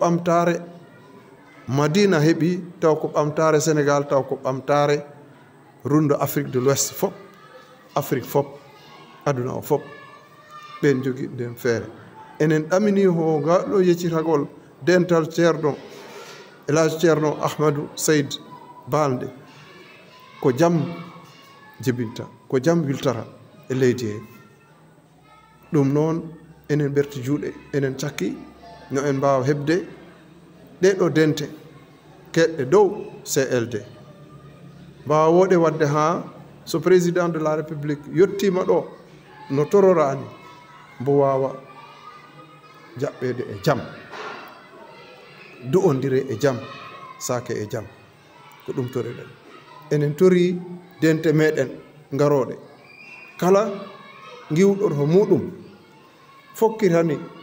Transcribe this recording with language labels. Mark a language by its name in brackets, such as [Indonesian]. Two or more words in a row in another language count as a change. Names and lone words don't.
[Fula] ɓamtare Madina heeɓi taw ko ɓamtare Sénégal taw ko ɓamtare rundo Afrique de l'Ouest fop Afrique fop aduna o fop ɓen jogui nden feere enen ɗamini ho ngaɗo yeccitagol dental ceerno Elhadji Ceerno Ahmadou Sayd Balde ko jam jibinta ko jam wiltara e leydi he ɗum noon enen ɓerti juuɗe enen cakki no en mbawa heɓde ɗeɗo dente keɗɗe dow CLD mbawa woɗe wadde ha so [French] président de la république [Fula] yettima ɗo no tororani mbo wawa jaɓɓede e jam du'odire e jam sake e jam ko ɗum toriɗen enen tori dente meɗen garoɗe kala giwɗo to muɗum fokkitani